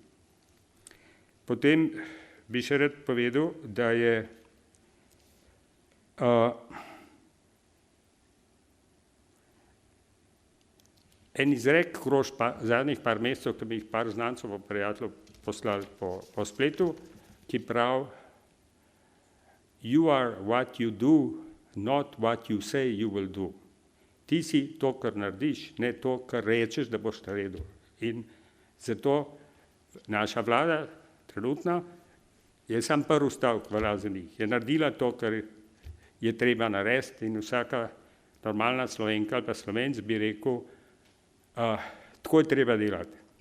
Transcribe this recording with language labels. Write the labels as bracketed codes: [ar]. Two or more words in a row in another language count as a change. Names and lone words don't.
[sl] Potem bi še rad povedal, da je en izrek kroži zadnjih par mesecev, ki bi jih par znancev prijateljev poslali po spletu, ki pravi: [en] You are what you do, not what you say you will do. [sl] Ti si to, kar narediš, ne to, kar rečeš, da boš naredil. In zato naša vlada trenutno je sam prvi stavek v razenih. Je naredila to, kar je treba narediti in vsaka normalna Slovenka ali pa Slovenc bi rekel, tako je treba delati.